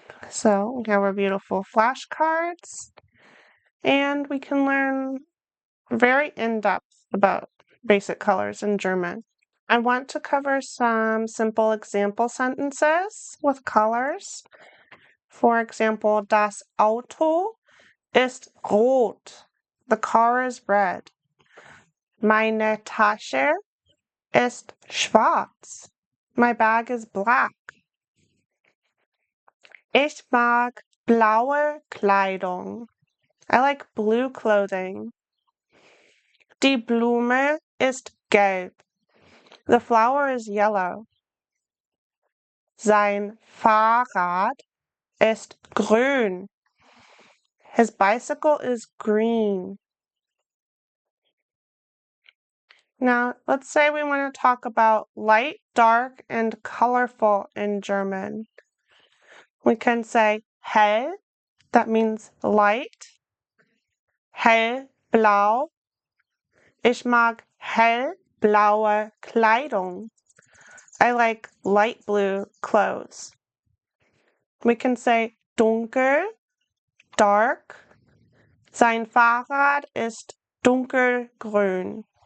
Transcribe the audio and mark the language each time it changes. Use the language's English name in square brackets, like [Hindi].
[English] So we have our beautiful flashcards, and we can learn very in-depth about basic colors in German. I want to cover some simple example sentences with colors. For example, [German] das Auto ist rot. [English] The car is red. [German] Meine Tasche ist schwarz. [English] My bag is black. [German] Ich mag blaue Kleidung. [English] I like blue clothing. [German] Die Blume ist gelb. [English] The flower is yellow. [German] Sein Fahrrad ist grün. [English] His bicycle is green. Now, let's say we want to talk about light, dark, and colorful in German. We can say hell, that means light. [German] Hellblau. Ich mag hellblaue Kleidung. [English] I like light blue clothes. We can say dunkel, dark. [German] Sein Fahrrad ist dunkelgrün.